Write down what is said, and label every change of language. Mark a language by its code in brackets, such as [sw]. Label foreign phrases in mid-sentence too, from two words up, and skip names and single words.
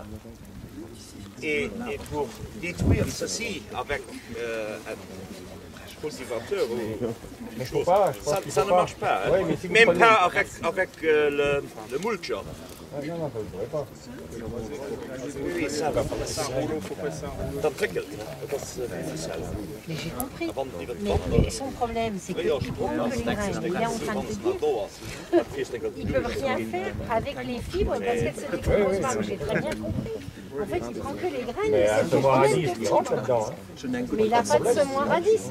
[fr] Et pour détruire ceci avec un cultivateur, ça ne marche pas. Hein. Ouais, mais si même prenez... pas avec le mulcher. Non, non, vous ne pourrez pas. Oui, ça va. [nl] Dat prikkelt. Dat is [fr] Mais j'ai compris. Mais son problème, c'est qu'il prend que les graines. Il est en train de te dire qu'ils ne peuvent rien faire avec les fibres parce qu'elles ne se décomposent pas. J'ai très bien compris. En fait, il prend que les graines. Mais un semoir à disque, il rentre là-dedans. Mais il n'a pas de semoir à disque.